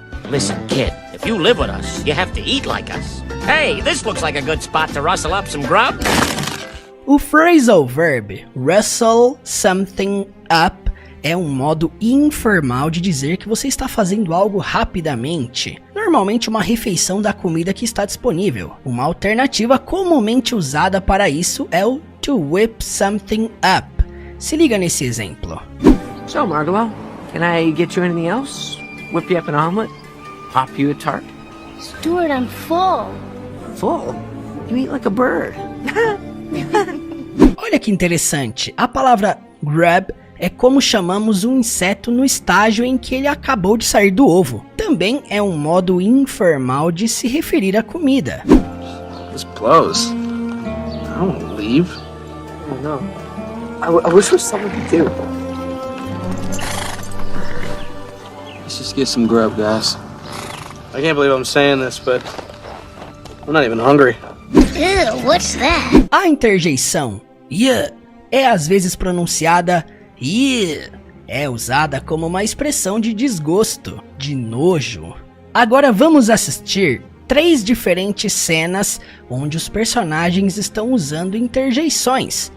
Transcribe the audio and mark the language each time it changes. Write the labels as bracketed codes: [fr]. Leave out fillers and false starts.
[en] Listen, kid, if you live with us, you have to eat like us. Hey, this looks like a good spot to rustle up some grub. [pt] O phrasal verb [en] rustle something up [pt] é um modo informal de dizer que você está fazendo algo rapidamente. Normalmente uma refeição da comida que está disponível. Uma alternativa comumente usada para isso é o [en] to whip something up. [pt] Se liga nesse exemplo. [en] So, Margalo, can I get you anything else? Whip you up an omelet? Pop you a tart? Stuart, I'm full. Full? You eat like a bird. [pt] Olha que interessante, a palavra grub é como chamamos um inseto no estágio em que ele acabou de sair do ovo. Também é um modo informal de se referir à comida. [en] This blows. I don't want to leave. Oh no. I wish there was something to do. Let's just get some grub, guys. I can't believe I'm saying this, but I'm not even hungry. Ew, what's that? [pt] A interjeição yeah é às vezes pronunciada yeah. É usada como uma expressão de desgosto, de nojo. Agora vamos assistir 3 diferentes cenas onde os personagens estão usando interjeições.